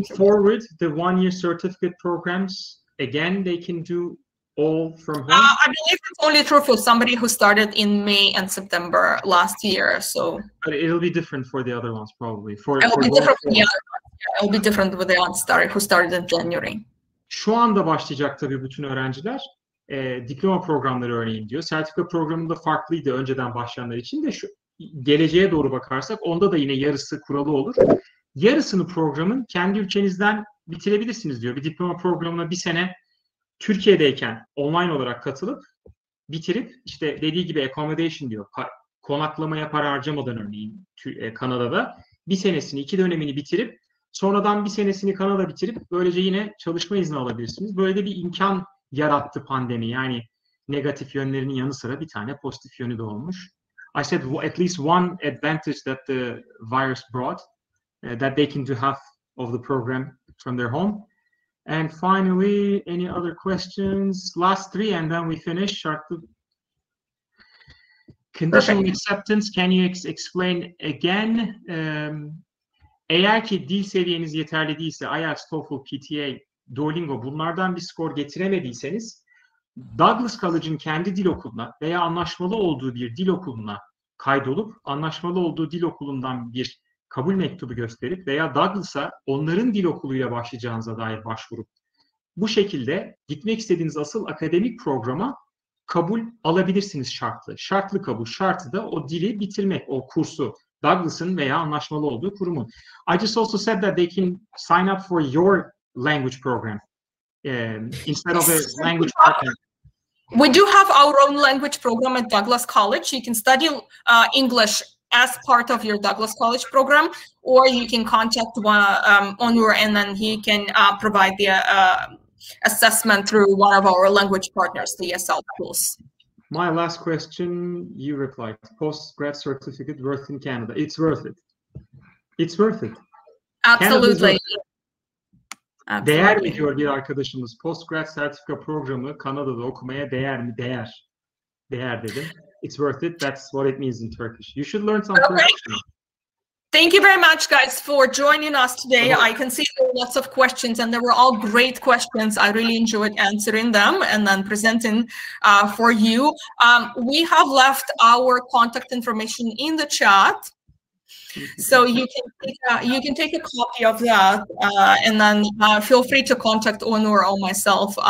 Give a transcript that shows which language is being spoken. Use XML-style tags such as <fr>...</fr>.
<en>Going forward, the 1-year certificate programs, again, they can do all from home? I believe it's only true for somebody who started in May and September last year. So, but it'll be different for the other ones, probably. It'll be different for the other ones. Yeah, it'll be different with the ones who started in January.</en> <tr>Şu anda başlayacak tabii bütün öğrenciler. Diploma programları örneğin diyor. Sertifika programında farklıydı önceden başlayanlar için de, şu geleceğe doğru bakarsak onda da yine yarısı kuralı olur. Yarısını programın kendi ülkenizden bitirebilirsiniz diyor. Bir diploma programına bir sene Türkiye'deyken online olarak katılıp bitirip, işte dediği gibi accommodation diyor, konaklamaya para harcamadan örneğin Kanada'da bir senesini, 2 dönemini bitirip sonradan bir senesini Kanada bitirip böylece yine çalışma izni alabilirsiniz. Böyle de bir imkan yarattı pandemi. Yani negatif yönlerinin yanı sıra bir tane pozitif yönü de olmuş.</tr> <en>I said at least one advantage that the virus brought that they can do half of the program from their home. And finally, any other questions? Last three, and then we finish. Conditional acceptance, can you explain again?</en> <tr>Eğer ki dil seviyeniz yeterli değilse, IELTS, TOEFL, PTA, Duolingo bunlardan bir skor getiremediyseniz, Douglas College'ın kendi dil okuluna veya anlaşmalı olduğu bir dil okuluna kaydolup, anlaşmalı olduğu dil okulundan bir kabul mektubu gösterip veya Douglas'a onların dil okuluyla başlayacağınıza dair başvurup, bu şekilde gitmek istediğiniz asıl akademik programa kabul alabilirsiniz şartlı. Şartlı kabul şartı da o dili bitirmek, o kursu Douglas'ın veya anlaşmalı olduğu kurumun.</tr> <en>I just also said that they can sign up for your language program instead of a language partner. We do have our own language program at Douglas College. You can study English as part of your Douglas College program, or you can contact Onur and then he can provide the assessment through one of our language partners, the ESL tools. My last question, you replied, postgrad certificate worth in Canada. It's worth it. It's worth it. Absolutely.</en> <tr>Değer mi diyor bir arkadaşımız? Postgrad sertifika programı Kanada'da okumaya değer mi? Değer. Değer dedim.</tr> <en>It's worth it. That's what it means in Turkish. You should learn some Turkish. Thank you very much, guys, for joining us today. I can see there were lots of questions, and they were all great questions. I really enjoyed answering them and then presenting for you. We have left our contact information in the chat, so you can take a copy of that, and then feel free to contact Onur or myself.</en>